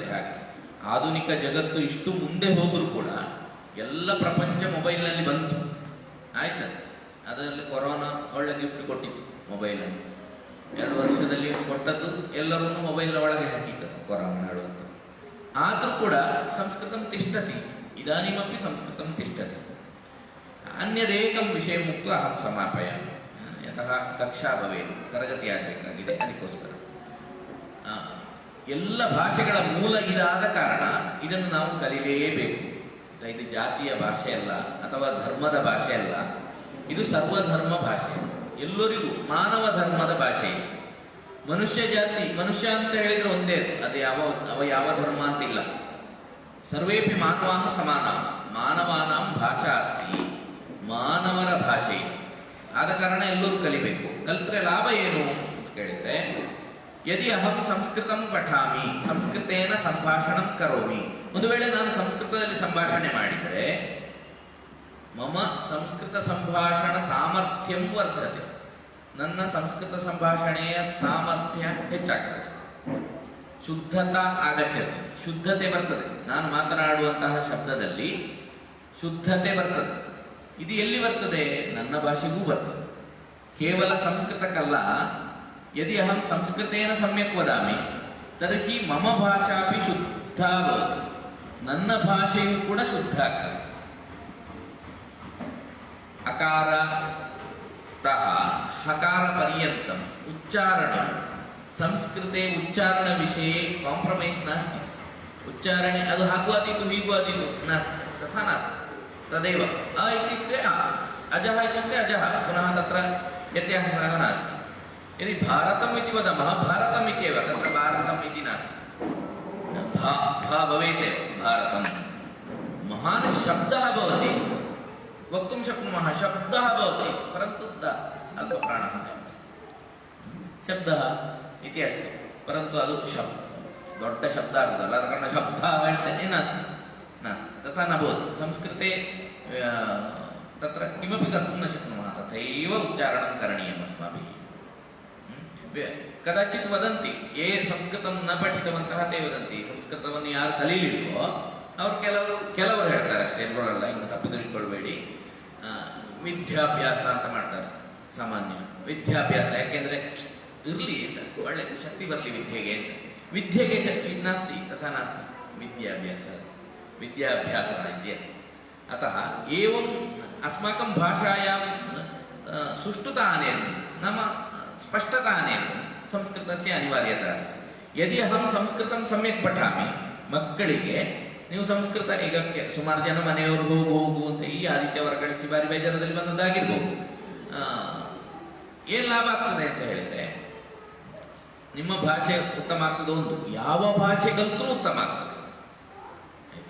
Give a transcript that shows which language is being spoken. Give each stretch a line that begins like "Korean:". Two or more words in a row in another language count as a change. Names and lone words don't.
Kannada: ಹಾಗೆ ಆಧುನಿಕ ಜಗತ್ತು ಇಷ್ಟು ಮುಂದೆ ಹೋದರೂ ಕೂಡ ಎಲ್ಲ ಪ್ರಪಂಚ ಮೊಬೈಲ್ನಲ್ಲಿ ಬಂತು, ಆಯ್ತು. ಅದರಲ್ಲಿ ಕೊರೋನಾ ಒಳ್ಳೆ ಗಿಫ್ಟ್ ಕೊಟ್ಟಿತ್ತು ಮೊಬೈಲನ್ನು. 2 ವರ್ಷದಲ್ಲಿ ಕೊಟ್ಟದ್ದು ಎಲ್ಲರೂ ಮೊಬೈಲ್ ಒಳಗೆ ಹಾಕಿತ್ತು ಕೊರೋನಾ ಹೇಳುವಂಥ. ಆದರೂ ಕೂಡ
Sanskrit: ಸಂಸ್ಕೃತಂ ತಿಷ್ಠತಿ, ಇದಾನಿಮಪಿ ಸಂಸ್ಕೃತಂ ತಿಷ್ಠತಿ. ಅನ್ಯದೇಕಂ ವಿಷಯ ಮುಕ್ತ ಅಹಂ ಸಮಾಪಯಾಮಿ. ಯತಃ ಕಕ್ಷಾ ಭವೇತ್,
Kannada: ತರಗತಿ ಆಗಬೇಕಾಗಿದೆ, ಅದಕ್ಕೋಸ್ಕರ ಎಲ್ಲ ಭಾಷೆಗಳ ಮೂಲ ಇದಾದ ಕಾರಣ ಇದನ್ನು ನಾವು ಕಲಿಯಲೇಬೇಕು. ಇದು ಜಾತಿಯ ಭಾಷೆ ಅಲ್ಲ ಅಥವಾ ಧರ್ಮದ ಭಾಷೆ ಅಲ್ಲ, ಇದು ಸರ್ವಧರ್ಮ ಭಾಷೆ, ಎಲ್ಲರಿಗೂ ಮಾನವ ಧರ್ಮದ ಭಾಷೆ. ಮನುಷ್ಯ ಜಾತಿ, ಮನುಷ್ಯ ಅಂತ ಹೇಳಿದ್ರೆ ಒಂದೇ, ಅದು ಯಾವ ಧರ್ಮ ಅಂತಿಲ್ಲ.
Sanskrit: ಸರ್ವೇಪಿ ಮಾನವಾಹ ಸಮಾನ, ಮಾನವಾನಾಂ ಭಾಷಾ ಅಸ್ತಿ,
Kannada: ಮಾನವರ ಭಾಷೆ. ಆದ ಕಾರಣ ಎಲ್ಲರೂ ಕಲಿಬೇಕು. ಕಲಿತ್ರೆ ಲಾಭ ಏನು ಅಂತ ಕೇಳಿದ್ರೆ,
Sanskrit: ಯದಿ ಅಹಂ ಸಂಸ್ಕೃತಂ ಪಠಾಮಿ ಸಂಸ್ಕೃತೇನ ಸಂಭಾಷಣಂ ಕರೋಮಿ.
Kannada: ಒಂದು ವೇಳೆ ನಾನು ಸಂಸ್ಕೃತದಲ್ಲಿ ಸಂಭಾಷಣೆ ಮಾಡಿದರೆ
Sanskrit: ಮಮ ಸಂಸ್ಕೃತ ಸಂಭಾಷಣ ಸಾಮರ್ಥ್ಯಂ ವರ್ಧತೆ,
Kannada: ನನ್ನ ಸಂಸ್ಕೃತ ಸಂಭಾಷಣೆಯ ಸಾಮರ್ಥ್ಯ ಹೆಚ್ಚಾಗ್ತದೆ.
Sanskrit: ಶುದ್ಧತಾ ಆಗಚ್ಚತೆ,
Kannada: ಶುದ್ಧತೆ ಬರ್ತದೆ. ನಾನು ಮಾತನಾಡುವಂತಹ ಶಬ್ದದಲ್ಲಿ ಶುದ್ಧತೆ ಬರ್ತದೆ. ಇದು ಎಲ್ಲಿ ಬರ್ತದೆ? ನನ್ನ ಭಾಷೆಗೂ ಬರ್ತದೆ, ಕೇವಲ ಸಂಸ್ಕೃತಕ್ಕಲ್ಲ.
Sanskrit: ಯದಿ ಅಹಂ ಸಂಸ್ಕೃತೇನ ಸಮ್ಯಕ್ ವದಾಮಿ ತರ್ಹಿ ಮಮ ಭಾಷಾಪಿ ಶುದ್ಧ ಭವತಿ,
Kannada: ನನ್ನ ಭಾಷೆಯೂ ಕೂಡ ಶುದ್ಧ ಆಗ್ತದೆ.
Sanskrit: ಅಕಾರ ತಃ ಹಕಾರ ಪರ್ಯಂತಂ ಉಚ್ಚಾರಣ ಸಂಸ್ಕೃತೆ ಉಚ್ಚಾರಣ ವಿಷಯ ಕಾಂಪ್ರಮೈಸ್ ನಾಸ್ತಿ.
Kannada: ಉಚ್ಚಾರಣೆ ಅದು ಹಾಗೂ ಆದೀತು ಹೀಗೂ ಆದೀತು ನಾಸ್ತಿ,
Sanskrit: ತಥಾ ನಾಸ್ತಿ. ತದೇವ ಅ ಇತ್ಯುಕ್ತೆ ಅ, ಅಜಃ ಇತ್ಯುಕ್ತೆ ಅಜಃ, ಪುನಃ ತತ್ರ ವ್ಯತ್ಯಾಸಃ ನಾಸ್ತಿ. यदि भारतम् इति वदामः भारतम् इत्येव, तत्र भारतम् इति नास्ति. भा भवेत् भारतं, महान् शब्दः भवति, वक्तुं शक्नुमः, शब्दः भवति, परन्तु अल्पप्राणः शब्दः इति अस्ति, परन्तु
Kannada: ಅದು ದೊಡ್ಡ ಶಬ್ದ ಆಗುವುದಲ್ಲ, ಆದ ಕಾರಣ ಶಬ್ದ ಹೇಳ್ತೇನೆ
Sanskrit: ನಾಸ್ತಿ ನಾಸ್ತಿ, ತಥಾ ನ ಭವತಿ. ಸಂಸ್ಕೃತೆ ತತ್ರ किमपि कर्तुं न शक्नुमः, तथैव उच्चारणं करणीयम् अस्माभिः. ಕದಾಚಿತ್ ವದಂತಿ, ಯೇ ಸಂಸ್ಕೃತಂ ನ ಪಠಿತವಂತಹ ತೇ ವದಂತಿ.
Kannada: ಸಂಸ್ಕೃತವನ್ನು ಯಾರು ಕಲೀಲಿಲ್ವೋ ಅವ್ರು ಕೆಲವರು ಹೇಳ್ತಾರೆ ಅಷ್ಟೇ, ಎಲ್ಲರಲ್ಲ, ಇನ್ನು ತಪ್ಪು ತಿಳ್ಕೊಳ್ಬೇಡಿ. ವಿದ್ಯಾಭ್ಯಾಸ ಅಂತ ಮಾಡ್ತಾರೆ, ಸಾಮಾನ್ಯ ವಿದ್ಯಾಭ್ಯಾಸ. ಯಾಕೆಂದ್ರೆ ಇರ್ಲಿ ಅಂತ, ಒಳ್ಳೆ ಶಕ್ತಿ ಬರಲಿ ವಿದ್ಯೆಗೆ ಅಂತ. ವಿದ್ಯೆಗೆ ಶಕ್ತಿ
Sanskrit: ನಾಸ್ತಿ, ತಥಾ ನಾಸ್ತಿ, ವಿದ್ಯಾಭ್ಯಾಸ ವಿದ್ಯಾಭ್ಯಾಸ ಇತ್ಯಸ್ತಿ. ಅತಃ ಏವಂ ಅಸ್ಮಾಕಂ ಭಾಷಾಯಾಂ ಸುಷ್ಟುತಾ ಆನೇತು, ನಮ್ಮ ಸ್ಪಷ್ಟತಾ ಆನೇತು ಸಂಸ್ಕೃತಸ್ಯ ಅನಿವಾರ್ಯತೆ ಅಸ್ತಿ. ಯದಿ ಅಹಂ ಸಂಸ್ಕೃತಂ ಸಮ್ಯಕ್ ಪಠಾಮಿ,
Kannada: ಮಕ್ಕಳಿಗೆ ನೀವು ಸಂಸ್ಕೃತ, ಈಗ ಸುಮಾರು ಜನ ಮನೆಯವ್ರಿಗೆ ಹೋಗು ಅಂತ ಈ ಆದಿತ್ಯವಾರ ಕಳಿಸಿ ಬಾರಿ ಬೇಜಾರದಲ್ಲಿ ಬಂದದ್ದಾಗಿರ್ಬೋದು. ಏನ್ ಲಾಭ ಆಗ್ತದೆ ಅಂತ ಹೇಳಿದ್ರೆ, ನಿಮ್ಮ ಭಾಷೆ ಉತ್ತಮ ಆಗ್ತದೆ. ಒಂದು, ಯಾವ ಭಾಷೆ ಕಲ್ತರೂ ಉತ್ತಮ ಆಗ್ತದೆ. ಆಯ್ತಾ?